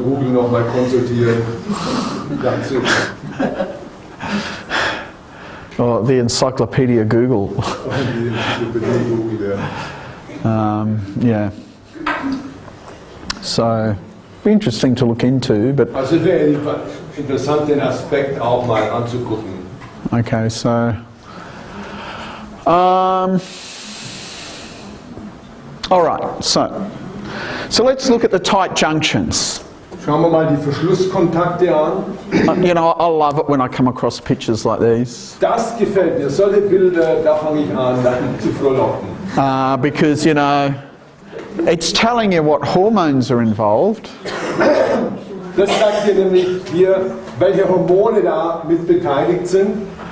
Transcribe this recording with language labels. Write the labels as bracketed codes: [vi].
[de] Google noch mal konsultieren. Dazu. [en] Or the Encyclopedia Google. [de] Die Enzyklopädie Google, ja. [en] Yeah. So, be interesting to look into, but [de] Also es wäre interessant, den Aspekt auch mal anzugucken. [en] okay, so all right, so let's look at the tight junctions. [de] Schauen wir mal die Verschlusskontakte an. [en] You know, I love it when I come across pictures like these [de] Das gefällt mir. Solche Bilder, da fange ich an, zu frohlocken. [en] because, you know, it's telling you what hormones are involved. [de] Das sagt dir nämlich hier, welche Hormone da mit beteiligt sind.